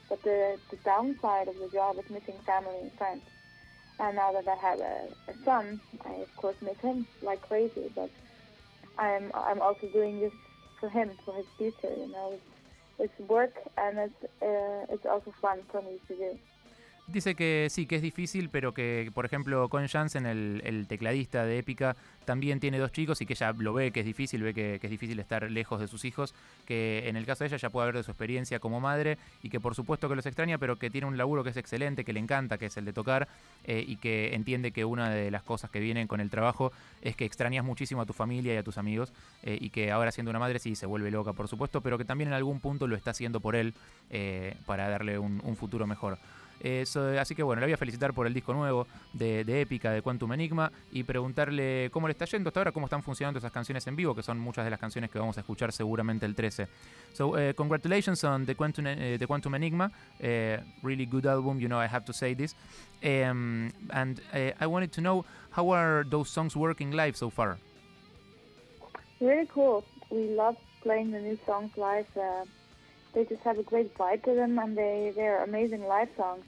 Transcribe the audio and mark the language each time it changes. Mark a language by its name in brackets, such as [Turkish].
[English] But the downside of the job is missing family and friends. And now that I have a son, I of course miss him like crazy. But I'm also doing this for him, for his future. You know. It's work, and it's also fun for me to do. [Spanish] Dice que sí, que es difícil, pero que, por ejemplo, Colin Jansen, el tecladista de Epica, también tiene dos chicos y que ella lo ve, que es difícil, ve que es difícil estar lejos de sus hijos, que en el caso de ella ya puede haber de su experiencia como madre y que por supuesto que los extraña, pero que tiene un laburo que es excelente, que le encanta, que es el de tocar, y que entiende que una de las cosas que vienen con el trabajo es que extrañas muchísimo a tu familia y a tus amigos, y que ahora siendo una madre sí se vuelve loca, por supuesto, pero que también en algún punto lo está haciendo por él, para darle un futuro mejor. Eso, así que bueno, le voy a felicitar por el disco nuevo de Epica, de Quantum Enigma, y preguntarle cómo le está yendo hasta ahora, cómo están funcionando esas canciones en vivo, que son muchas de las canciones que vamos a escuchar seguramente el 13. [English] So, congratulations on the Quantum Enigma, really good album, you know I have to say this, and I wanted to know how are those songs working live so far. Really cool, we love playing the new songs live. They just have a great vibe to them, and they are amazing live songs.